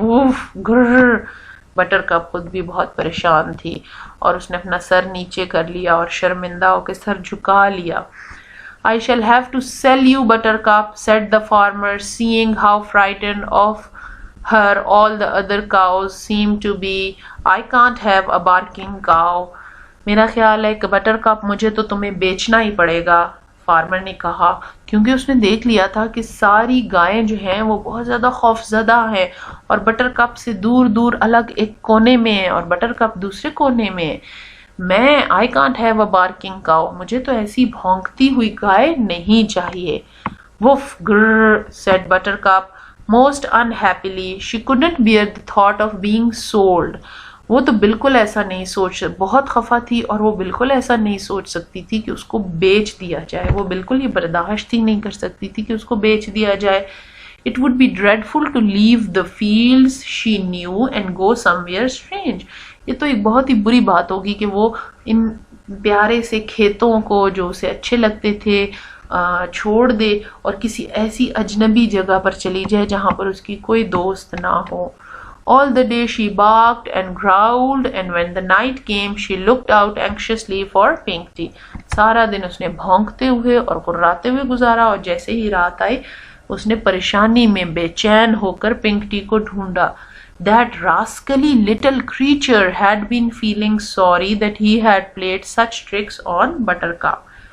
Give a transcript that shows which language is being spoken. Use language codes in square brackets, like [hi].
[en] Woof grrr. [ur] Butter cup خود بھی بہت پریشان تھی اور اس نے اپنا سر نیچے کر لیا اور شرمندہ ہو کے سر جھکا لیا. [en] I shall have to sell you, Buttercup, said the farmer, seeing how frightened of her all the other cows seemed to be. I can't have a barking cow. [ur] میرا خیال ہے کہ بٹر کپ مجھے تو تمہیں بیچنا ہی پڑے گا. فارمر نے کہا کیونکہ اس نے دیکھ لیا تھا کہ ساری گائیں جو ہیں وہ بہت زیادہ خوف زدہ ہیں اور بٹر کپ سے دور دور الگ ایک کونے میں ہے اور بٹر کپ دوسرے کونے میں ہے. میں [en] I can't have a barking cow. [ur] مجھے تو ایسی بھونکتی ہوئی گائے نہیں چاہیے. [en] Woof grrr said Buttercup most unhappily. She couldn't bear the thought of being sold. [ur] وہ تو بالکل ایسا نہیں بہت خفا تھی اور وہ بالکل ایسا نہیں سوچ سکتی تھی کہ اس کو بیچ دیا جائے. وہ بالکل یہ برداشت ہی نہیں کر سکتی تھی کہ اس کو بیچ دیا جائے. [en] It would be dreadful to leave the fields she knew and go somewhere strange. [ur] یہ تو ایک بہت ہی بری بات ہوگی کہ وہ ان پیارے سے کھیتوں کو جو اسے اچھے لگتے تھے چھوڑ دے اور کسی ایسی اجنبی جگہ پر چلی جائے جہاں پر اس کی کوئی دوست نہ ہو. [en] All the day she barked and growled, and when the night came, she looked out anxiously for Pinky. [ur] سارا دن اس نے بھونکتے ہوئے اور غراتے ہوئے گزارا اور جیسے ہی رات آئی اس نے پریشانی میں بے چین ہو کر پنکٹی کو ڈھونڈا. [en] That rascally little creature had been feeling sorry that he had played such tricks on Buttercup.